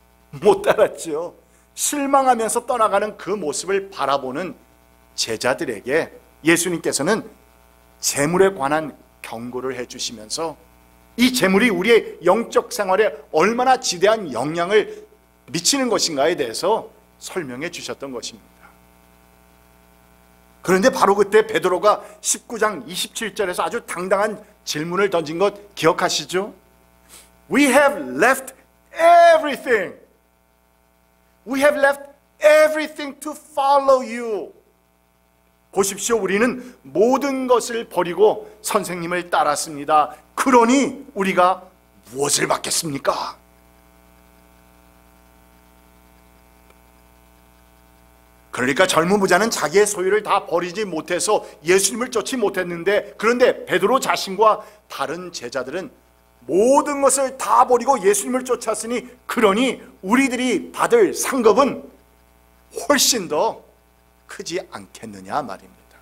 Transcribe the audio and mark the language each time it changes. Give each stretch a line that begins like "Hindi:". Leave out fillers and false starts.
Korean: 못 따랐죠. 실망하면서 떠나가는 그 모습을 바라보는 제자들에게 예수님께서는 재물에 관한 경고를 해주시면서 이 재물이 우리의 영적 생활에 얼마나 지대한 영향을 미치는 것인가에 대해서 설명해 주셨던 것입니다. 그런데 바로 그때 베드로가 19장 27절에서 아주 당당한 질문을 던진 것 기억하시죠?
English: We have left everything. We have left everything to follow you.
Korean: 보십시오. 우리는 모든 것을 버리고 선생님을 따랐습니다. 그러니 우리가 무엇을 받겠습니까? 그러니까 젊은 부자는 자기의 소유를 다 버리지 못해서 예수님을 쫓지 못했는데, 그런데 베드로 자신과 다른 제자들은 모든 것을 다 버리고 예수님을 쫓았으니 그러니 우리들이 받을 상급은 훨씬 더 크지 않겠느냐 말입니다.